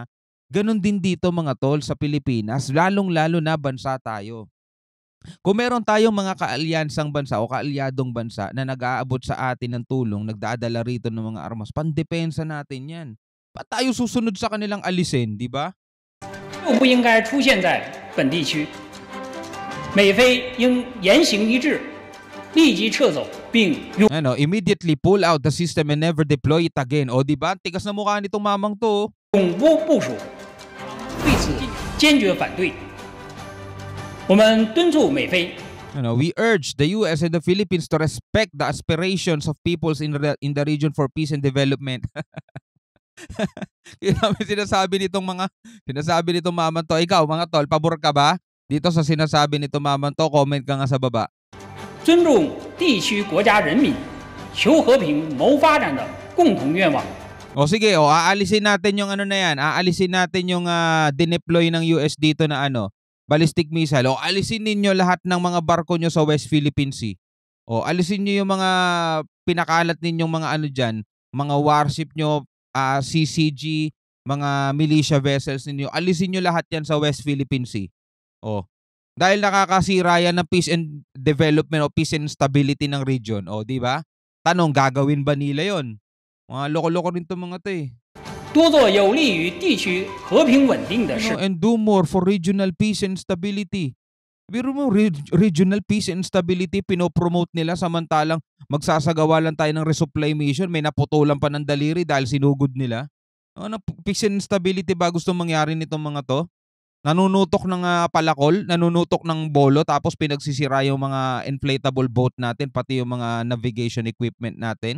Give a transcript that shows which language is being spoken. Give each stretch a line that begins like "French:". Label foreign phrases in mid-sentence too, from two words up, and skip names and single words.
Filipino: Ganon din dito mga tol sa Pilipinas, lalong-lalo na bansa tayo. Kung meron tayong mga kaalyansang bansa o kaalyadong bansa na nag-aabot sa atin ng tulong, nagdadala rito ng mga armas, pandepensa natin yan. Ba't tayo susunod sa kanilang alisin, di ba?
Chinese: 不应该出现在本地区，美菲应言行一致，立即撤走并永
English: immediately pull out the system and never deploy it again.
Filipino: O di ba? Tigas na mukha nitong mamang to.
Chinese: 不部署，对此坚决反对。我们敦促美菲
English: We urge the US and the Philippines to respect the aspirations of peoples in the region for peace and development.
Filipino: Sinasabi nitong maman to. Ikaw mga tol, pabor ka ba dito sa sinasabi nitong maman to? Comment ka nga sa baba.
Chinese: 尊重地区国家人民求和平谋发展的共同愿望。
Filipino: O sige, aalisin natin yung ano na yan. Aalisin natin yung dineploy ng US dito na
English: ballistic missile.
Filipino: O alisin ninyo lahat ng mga barko nyo sa West Philippine Sea. O alisin nyo yung mga pinakalat ninyong mga dyan, mga warship nyo, CCG, mga
English: militia vessels
Filipino: ninyo. Alisin nyo lahat yan sa West Philippine Sea. O, dahil nakakasira yan ng
English: peace and development
Filipino: o
English: peace and stability
Filipino: ng region. O, di ba? Tanong, gagawin ba nila yon? Mga loko-loko rin itong mga to eh.
Chinese: 多做有利于地区和平稳定的事。
English: And do more for regional peace and stability.
Filipino: Biro mo,
English: regional peace and stability
Filipino: pinopromote nila samantalang magsasagawa lang tayo ng
English: resupply mission,
Filipino: may naputulan pa ng daliri dahil sinugod nila.
English: Peace and stability
Filipino: ba gusto mangyari nitong mga to? Nanunutok ng palakol, nanunutok ng bolo, tapos pinagsisira yung mga
English: inflatable boat
Filipino: natin, pati yung mga
English: navigation equipment
Filipino: natin.